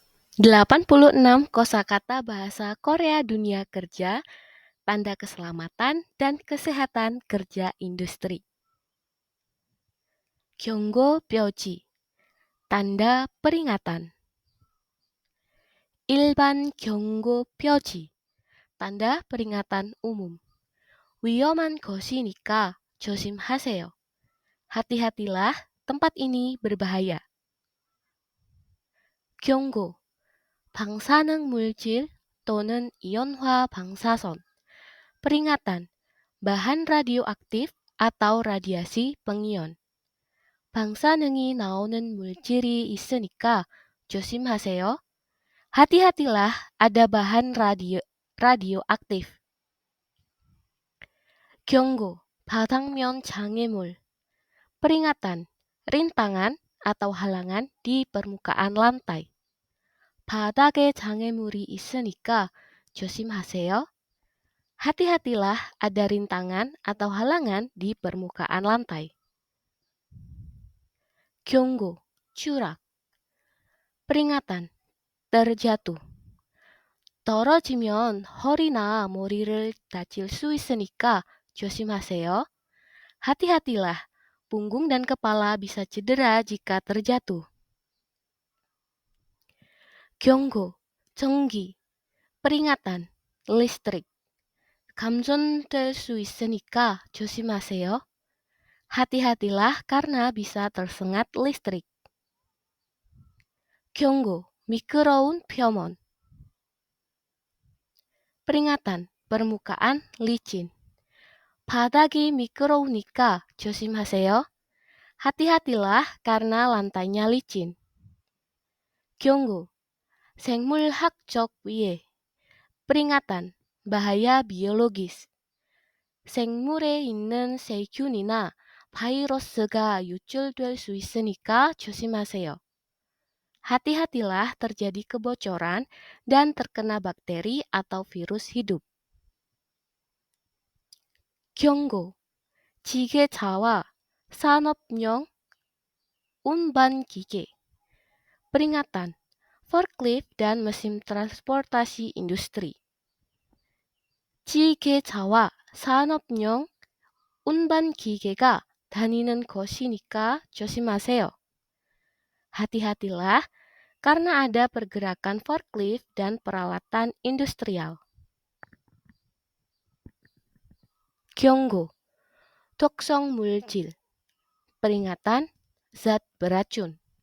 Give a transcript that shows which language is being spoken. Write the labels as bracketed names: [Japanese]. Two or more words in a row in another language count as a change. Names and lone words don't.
[Indonesian] 86 kosakata bahasa Korea dunia kerja, tanda keselamatan dan kesehatan kerja industri. [Korean] 경고 뼈지, [Indonesian] tanda peringatan. [Korean] 일반 경고 뼈지, [Indonesian] tanda peringatan umum. [Korean] 위험한 것이니까 조심하세요. [Indonesian] Hati-hatilah, tempat ini berbahaya. [Korean] 경고, 방사능 물질 또는 이온화 방사선. [Indonesian] Peringatan, bahan radioaktif atau radiasi pengion. [Korean] 방사능이 나오는 물질이 있으니까 조심하세요. [Indonesian] Hati-hatilah, ada bahan radioaktif. [Korean] 경고, 바닥면 장애물. [Indonesian] Peringatan, rintangan atau halangan di permukaan lantai. [Korean] 바닥에 장애물이 있으니까 조심하세요. [Indonesian] Hati-hatilah, ada rintangan atau halangan di permukaan lantai. [Korean] 경고, 추락. [Indonesian] peringatan, terjatuh. [Korean] 떨어지면 허리나 머리를 다칠 수 있으니까 조심하세요. [Indonesian] Hati-hatilah, punggung dan kepala bisa cedera jika terjatuh. [Korean] 경고, 전기. [Indonesian] peringatan, listrik. [Korean] 감전될 수 있으니까 조심하세요. [Indonesian] Hati-hatilah karena bisa tersengat listrik. [Korean] 경고, 미끄러운 표면. [Indonesian] peringatan, permukaan licin. [Korean] 바닥이 미끄러우니까 조심하세요. [Indonesian] Hati-hatilah karena lantainya licin. [Korean] 경고, 생물학적 위해. [Indonesian] peringatan, bahaya biologis. [Korean] 생물에 있는 세균이나 바이러스가 유출될 수 있으니까 조심하세요. [Indonesian] Hati-hatilah terjadi kebocoran dan terkena bakteri atau virus hidup. [Korean] 경고, 지게차와 산업용 운반기계. [Indonesian] peringatan, forklift dan mesin transportasi industri. [Korean] 지게차와 산업용 운반기계가 다니는 것이니까 조심하세요. [Indonesian] Hati-hatilah karena ada pergerakan forklift dan peralatan industrial. [Korean] 경고, 독성 물질. [Indonesian] peringatan, zat beracun.